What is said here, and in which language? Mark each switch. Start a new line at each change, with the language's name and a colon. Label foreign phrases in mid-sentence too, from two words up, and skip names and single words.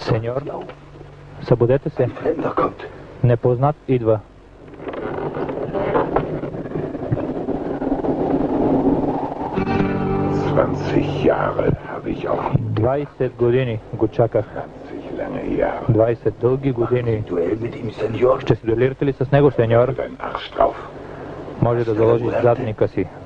Bulgarian: сеньор. Събудете се. Непознат идва.
German: Jahre habe ich auch
Bulgarian: 20 години го чаках. 20 дълги години. Ще се дуелирате ли с него, сеньор? Може да заложиш задника си.